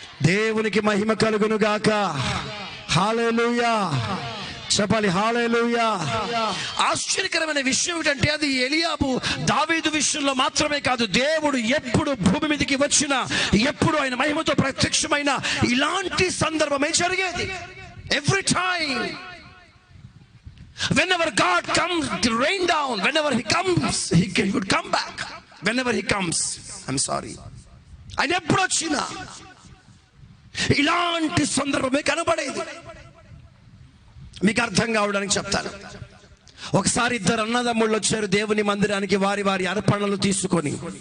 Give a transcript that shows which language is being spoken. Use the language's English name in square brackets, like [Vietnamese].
[Telugu] దేవునికి మహిమ కలుగును గాక. హల్లెలూయా చెప్పాలి. హల్లెలూయా. ఆశ్చర్యకరమైన విషయం ఏంటంటే అది ఎలియాబు దావీదు విషయంలో మాత్రమే కాదు, దేవుడు ఎప్పుడు భూమి మీదకి వచ్చినా, ఎప్పుడు ఆయన మహిమతో ప్రత్యక్షమైన ఇలాంటి సందర్భమే జరిగేది. [English] Every time whenever God comes to rain down, whenever he comes he would come back. Whenever he comes, I'm sorry, [Telugu] ఆయన ఎప్పుడు వచ్చినా ఇలాంటి సందర్భమే కనబడేది. మీకు అర్థం కావడానికి చెప్తాను. ఒకసారి 2 అన్నదమ్ముళ్ళు వచ్చారు దేవుని మందిరానికి వారి వారి అర్పణలు తీసుకొని.